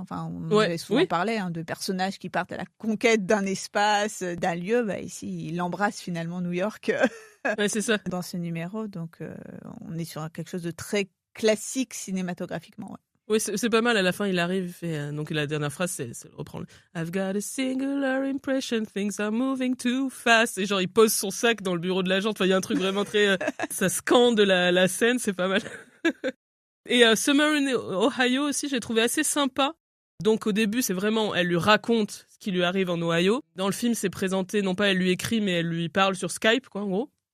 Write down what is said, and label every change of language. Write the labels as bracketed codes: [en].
[fr] Enfin, on avait souvent parlé de personnages qui partent à la conquête d'un espace, d'un lieu. Bah, ici, il embrasse finalement New York ouais, c'est ça. Dans ce numéro. Donc, on est sur quelque chose de très classique cinématographiquement. Ouais. Oui, c'est pas mal. À la fin, il arrive, il fait, donc la dernière phrase, c'est reprendre. [en] I've got a singular impression, things are moving too fast. [fr] Et genre, il pose son sac dans le bureau de l'agent. Enfin, il y a un truc vraiment très, ça scande la scène, c'est pas mal. Et Summer in Ohio aussi, j'ai trouvé assez sympa. Donc au début, c'est vraiment, elle lui raconte ce qui lui arrive en Ohio. Dans le film, c'est présenté, non pas elle lui écrit, mais elle lui parle sur Skype, quoi, en gros.